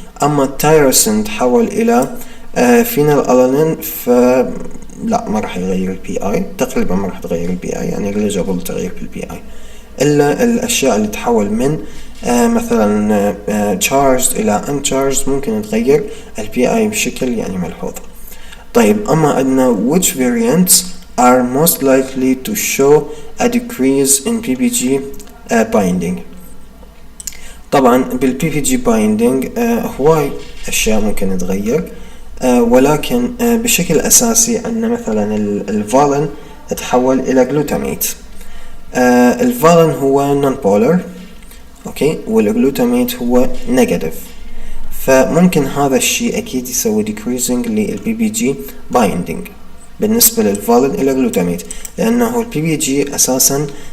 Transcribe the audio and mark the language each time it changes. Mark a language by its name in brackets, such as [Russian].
[Arabic] أما التايروسين تحول إلى فينال ألانين، فلا ما راح يغير الPI، تقريبا ما راح تغير الPI، يعني eligible تغيير بالPI، إلا الأشياء اللي تحول من مثلا charged إلى uncharged ممكن تغير الPI بشكل يعني ملحوظ. [English] طيب أما عندنا which variants are most likely to show a decrease in PPG binding. [Arabic] طبعا بالPPG binding هواي أشياء ممكن تتغير، ولكن بشكل أساسي عندنا مثلا الفالن تحول إلى جلوتاميت. الفالن هو non-polar، أوكي، والجلوتاميت هو negative، فممكن هذا الشيء أكيد يسوي decreasing للPPG binding بالنسبة للفالن إلى جلوتاميت، لأنه الPPG أساسا